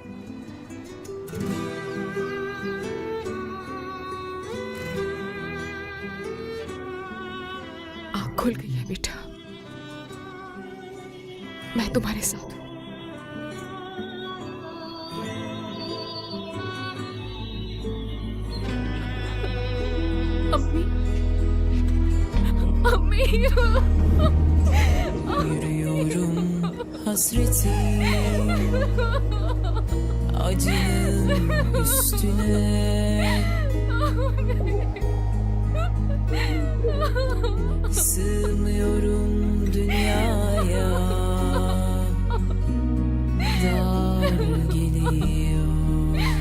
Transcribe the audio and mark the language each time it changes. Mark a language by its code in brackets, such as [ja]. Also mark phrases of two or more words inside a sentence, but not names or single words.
[ur] آنکھ کھل گئی ہے بیٹا، میں تمہارے ساتھ ہوں. امی، امی. [tr] Yürüyorum hasreti acının üstüne, sığmıyorum dünyaya, dar geliyor.